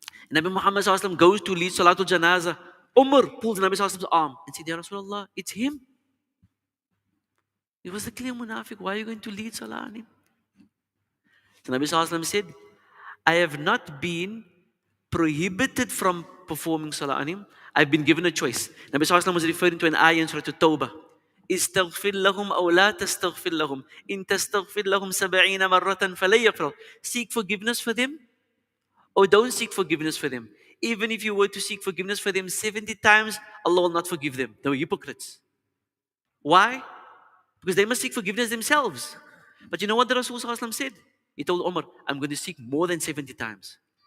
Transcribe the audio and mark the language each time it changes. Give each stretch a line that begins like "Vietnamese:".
English: And Nabi Muhammad sallallahu alaihi wasallam goes to lead Salatul Janazah. Umar pulls Nabi sallallahu alaihi wasallam's arm and said, Ya Rasulullah, it's him. He was the clear munafiq. Why are you going to lead Salah on him? So Nabi sallallahu alaihi wasallam said, I have not been prohibited from performing Salah on him. I've been given a choice. Nabi sallallahu alaihi wasallam was referring to an ayah in Surah At-Tawbah.
Arabic: استغفر لهم أو لا تستغفر لهم إن تستغفر لهم 70 مرة فلن يغفر.
English: Seek forgiveness for them or don't seek forgiveness for them. Even if you were to seek forgiveness for them 70 times, Allah will not forgive them. They were hypocrites. Why? Because they must seek forgiveness themselves. But you know what the Rasul sallallahu alaihi wasallam said? He told Umar, I'm going to seek more than 70 times.